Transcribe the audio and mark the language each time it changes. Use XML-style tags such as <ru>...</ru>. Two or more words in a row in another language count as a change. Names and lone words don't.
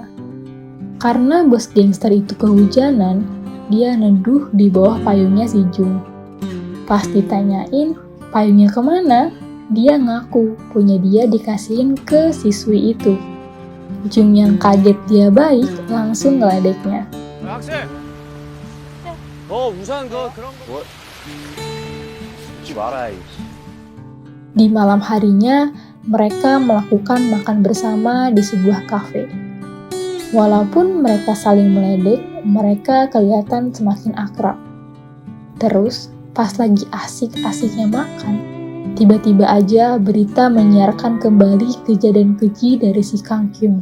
<id>Karena bos gangster itu kehujanan, dia neduh di bawah payungnya si Jung. Pas ditanyain, payungnya kemana? Dia ngaku punya dia dikasihin ke siswi itu. Jung yang kaget dia baik langsung ngeledeknya.</id> <ko>학생! 너 우산 그런 거 잊지 마라.</ko> <id>Di malam harinya, mereka melakukan makan bersama di sebuah kafe. Walaupun mereka saling meledek, mereka kelihatan semakin akrab. Terus, pas lagi asik-asiknya makan, Tiba-tiba aja berita menyiarkan kembali kejadian keji dari si Kang Kyung.</id>